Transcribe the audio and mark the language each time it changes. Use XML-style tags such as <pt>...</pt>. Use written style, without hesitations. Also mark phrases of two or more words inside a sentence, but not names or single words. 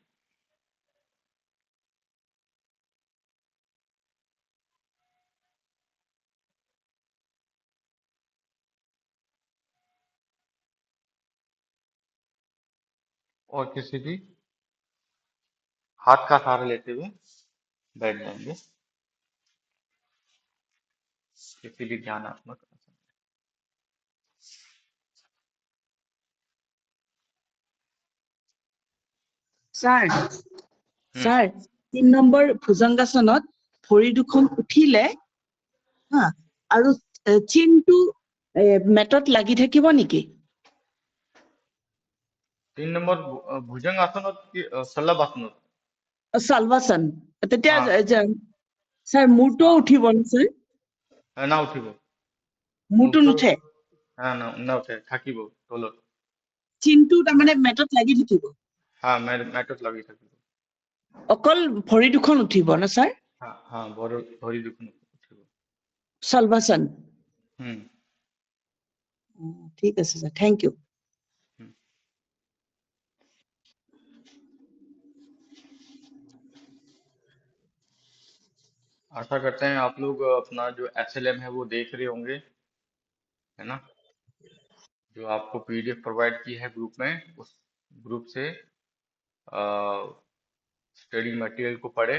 <hi>और किसी भी हाथ का सहारा लेते हुए बैठ जाएंगे, किसी भी ध्यानात्मक आसन।</hi> <as>ছাৰ हम्म। ছাৰ 3 নম্বৰ ভুজংগাসনত ভৰি দুখন উঠিলে হা আৰু চিনটো মেটত লাগি থাকিব নেকি?</as> <hi>3 नंबर भुजंग आसन और शलभ आसन होता</hi> <as>চালবাসন তেতিয়া</as> <hi>है। हाँ।</hi> <as>ছাৰ মূৰটো</as> <hi>हाँ,</hi> <as>উঠিব নে ছাৰ? না উঠিব। মূৰটো মুটো নুঠে, হ্যাঁ না উঠে থাকিব তলত। চিনটো মে- তাৰমানে মেটত লাগি থাকিব, হ্যাঁ মেটত লাগি থাকিব। অকল ভৰি দুখন উঠিব না ছাৰ? हाँ ভৰি দুখন উঠিব। চালবাসন। हम्म। ঠিক আছে ছাৰ,</as> <en>thank you. हम्म।</en> <hi>आशा करते हैं आप लोग अपना जो SLM है वो देख रहे होंगे, है ना। जो आपको</hi> <en>PDF provide</en> <hi>की है ग्रुप में, उस ग्रुप से</hi> <en>study material</en> <hi>को पढ़े।</hi>